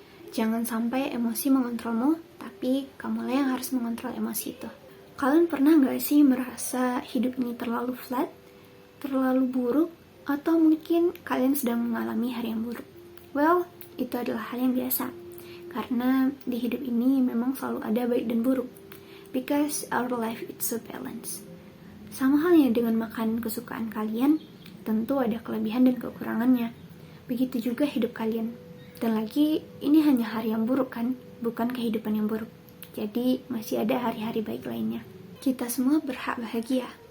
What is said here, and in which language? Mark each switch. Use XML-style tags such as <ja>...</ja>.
<id>Jangan sampai emosi mengontrolmu, tapi kamulah yang harus mengontrol emosi itu. Kalian pernah gak sih merasa hidup ini terlalu flat, terlalu buruk, atau mungkin kalian sedang mengalami hari yang buruk? Well, itu adalah hal yang biasa. Karena di hidup ini memang selalu ada baik dan buruk.</id> <en>Because our life is so balanced.</en> <id>Sama halnya dengan makan kesukaan kalian, tentu ada kelebihan dan kekurangannya. Begitu juga hidup kalian. Dan lagi, ini hanya hari yang buruk kan, bukan kehidupan yang buruk. Jadi, masih ada hari-hari baik lainnya. Kita semua berhak bahagia.</id>